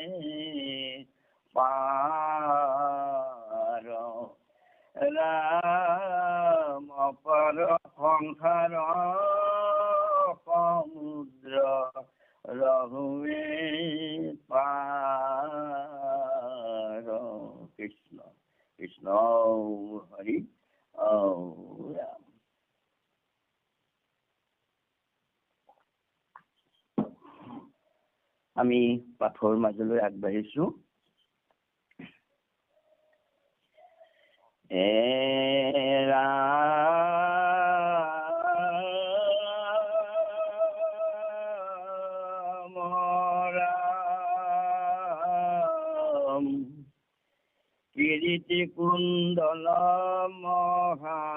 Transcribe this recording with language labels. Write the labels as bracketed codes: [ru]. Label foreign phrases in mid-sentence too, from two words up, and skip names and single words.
[as] পার রাম অপার সংসার সমুদ্র রহুমে পার কৃষ্ণ কৃষ্ণ হরি রাম। আমি পাঠৰ মাজলৈ আগবাঢ়িছো। ৰাম ৰাম কিৰীটি কুণ্ডল মহা